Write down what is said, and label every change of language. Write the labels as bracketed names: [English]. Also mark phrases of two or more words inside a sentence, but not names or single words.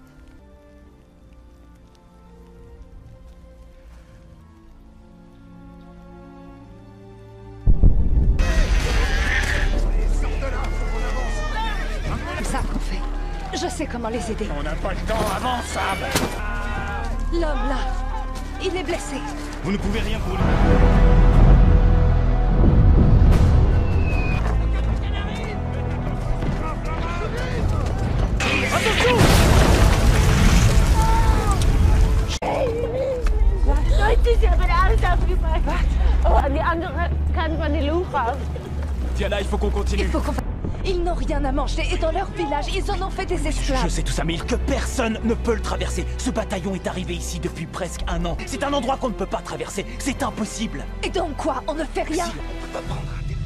[French] Comme ça qu'on fait. Je sais comment les aider. On n'a pas le temps, avance, Sam! L'homme là, il est blessé. Vous ne pouvez rien pour lui. [Dutch] Nooit is er een auto afgepakt. Oh, aan die andere kant van die loegas. [French] Diana, il faut qu'on continue. Ils n'ont rien à manger et dans leur village, ils en ont fait des esclaves. Je sais tout ça, mais que personne ne peut le traverser. Ce bataillon est arrivé ici depuis presque 1 an. C'est un endroit qu'on ne peut pas traverser. C'est impossible. Et donc quoi? On ne fait rien? Si, on peut pas prendre un